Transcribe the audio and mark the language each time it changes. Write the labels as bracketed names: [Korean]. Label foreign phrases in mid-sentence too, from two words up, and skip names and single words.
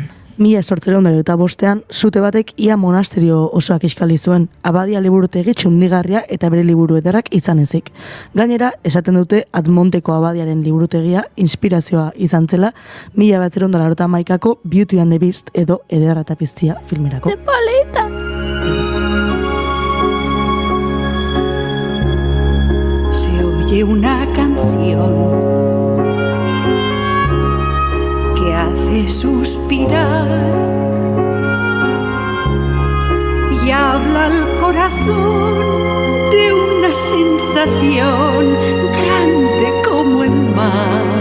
[Basque] 1885an sute batek ia monasterio osoak iskali zuen, Abadia liburutegi txundigarria eta bere liburu ederrak izan ezik. Gainera, esaten dute Admonteko Abadiaren liburutegia inspirazioa izan zela 1981ko Beauty and the Beast edo Ederra eta Piztia filmerako. [Spanish] De paleta! oye una canción que hace suspirar y habla al corazón de una sensación grande como el mar.